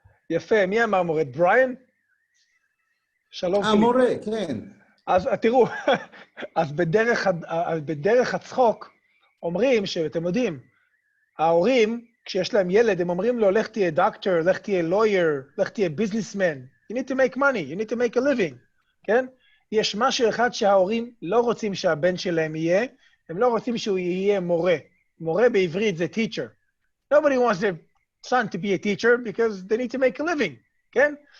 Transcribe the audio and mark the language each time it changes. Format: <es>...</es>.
<he>יפה, מי אמר מורד? בריין? שלום פיליפ. מורה, כן. אז תראו, אז בדרך הצחוק אומרים שאתם יודעים, ההורים, כשיש להם ילד, הם אומרים לו, לך תהיה דוקטור, לך תהיה lawyer, לך תהיה businessman.</he> <en>You need to make money, you need to make a living, כן?</en> <he>יש משהו אחד שההורים לא רוצים שהבן שלהם יהיה, הם לא רוצים שהוא יהיה מורה. מורה בעברית זה teacher.</he> <en>Nobody wants their son to be a teacher because they need to make a living, כן?</en>